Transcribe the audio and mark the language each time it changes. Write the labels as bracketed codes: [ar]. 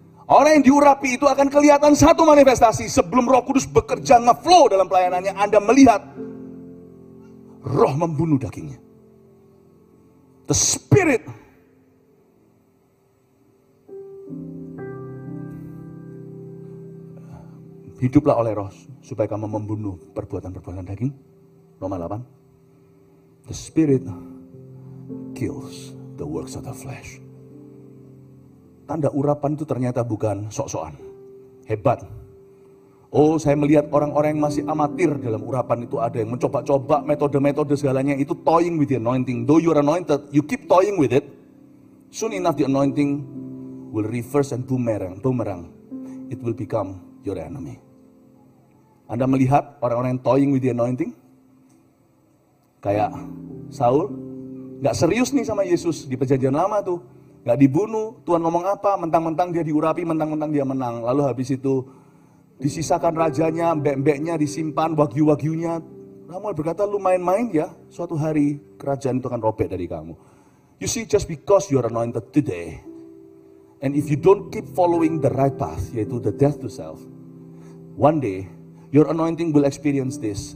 [id] Orang yang diurapi itu akan kelihatan satu manifestasi. Sebelum Roh Kudus bekerja ngeflow dalam pelayanannya, Anda melihat roh membunuh dagingnya. [en] The Spirit [id] hiduplah oleh roh supaya kamu membunuh perbuatan-perbuatan daging. Roma 8. [en] The Spirit kills the works of the flesh. [id] Tanda urapan itu ternyata bukan sok-sokan, hebat. Oh, saya melihat orang-orang yang masih amatir dalam urapan itu, ada yang mencoba-coba metode-metode segalanya, itu [en] toying with the anointing. Though you are anointed, you keep toying with it. Soon enough the anointing will reverse and boomerang. It will become your enemy. [id] Anda melihat orang-orang yang [en] toying with the anointing? [id] Kayak Saul, gak serius nih sama Yesus di perjanjian lama tuh. Gak dibunuh, Tuhan ngomong apa, mentang-mentang dia diurapi, mentang-mentang dia menang. Lalu habis itu disisakan rajanya, mbek-mbeknya disimpan, wagyu-wagyunya. Samuel berkata, lu main-main ya, suatu hari kerajaan itu akan robek dari kamu. [en] You see, just because you are anointed today, and if you don't keep following the right path, yaitu the death to self, one day, your anointing will experience this.